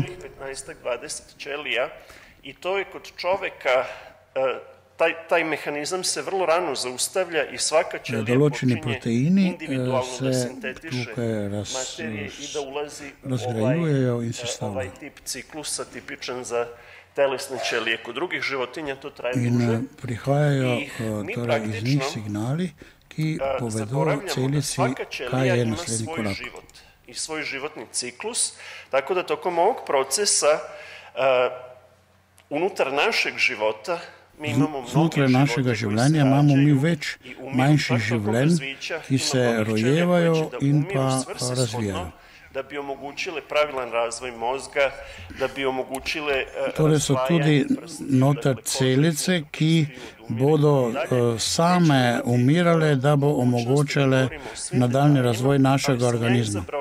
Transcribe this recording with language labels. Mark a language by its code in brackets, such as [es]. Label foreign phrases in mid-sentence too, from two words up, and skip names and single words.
[sr] 15-20 ćelija i to je kod čoveka, taj mehanizam se vrlo rano zaustavlja i svaka ćelija počinje individualno da sintetiše materije i da ulazi u ovaj tip ciklusa tipičan za telesne ćelije. Kod drugih životinja to traje duže. [sl] In prihajajo torej iz njih signali, ki povedo celici, kaj je naslednji korak. [sr] I svoj životni ciklus, tako da tokom ovog procesa unutar našeg života mi imamo [sl] znotraj našega življenja imamo mi več manjših življenj, ki se rojevajo in pa razvijajo. [sr] Da bi omogućile pravilan razvoj mozga, da bi omogućile [sl] torej so tudi noter celice, ki bodo same umirale, da bo omogočale nadaljni razvoj našega organizma.